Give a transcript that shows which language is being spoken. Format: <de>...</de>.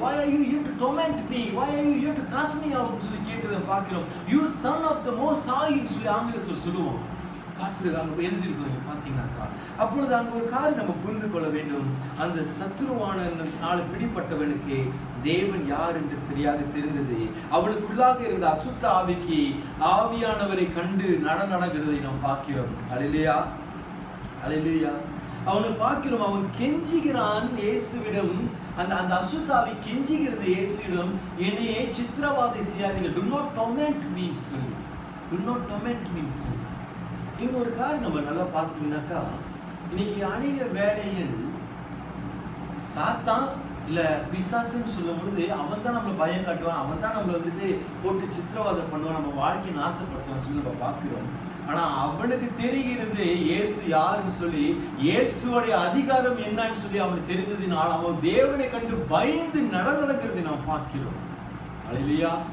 <en>Why are you here to torment me? Why are you here to cast me out?</en> <ta>சொல்லி கேட்கிறத பார்க்கிறோம்.</ta> <en>You son of the most high</en> <ta>சொல்லி ஆங்கிலத்தில் சொல்லுவோம். பார்த்துருக்காங்க, எழுதியிருக்கிறோம் பார்த்தீங்கன்னாக்கா. அப்பொழுது அங்கே ஒரு காரியம் நம்ம புரிந்து கொள்ள வேண்டும். அந்த சத்ருவான நாள் பிடிப்பட்டவனுக்கு தேவன் யார் என்று சரியாக தெரிந்தது. அவனுக்குள்ளாக இருந்த அசுத்த ஆவிக்கு ஆவியானவரை கண்டு நடக்கிறதை நாம் பார்க்கிறோம். அல்லேலூயா, அல்லேலூயா. அவனை பார்க்கிறோம், அவன் கெஞ்சுகிறான் இயேசுவிடம். அந்த அசுத்தாவி கெஞ்சுகிறது இயேசுவிடம், என்னையே சித்திரவாதை செய்யாதீங்க.</ta> <en>Do not torment me சொல்லி. Do not torment me சொல்லி.</en> <ta>இங்க ஒரு காரியம் நம்ம நல்லா பார்த்தீங்கன்னாக்கா, இன்னைக்கு அநேக வேலைகள் சாத்தான் இல்ல பிசாசுன்னு சொல்லும் பொழுது அவன் தான் நம்மளை பயம் காட்டுவான், அவன் தான் நம்மளை வந்துட்டு போட்டு சித்திரவாதம் பண்ணுவான், நம்ம வாழ்க்கையை நாசப்படுத்துவான் சொல்லி நம்ம பார்க்கிறோம். ஆனா அவனுக்கு தெரிகிறது இயேசு யாருன்னு சொல்லி, இயேசுடைய அதிகாரம் என்னன்னு சொல்லி அவனுக்கு தெரிந்ததினால் அவன் தேவனை கண்டு பயந்து நடக்கிறதை நாம் பார்க்கிறோம். அல்லேலூயா.</ta>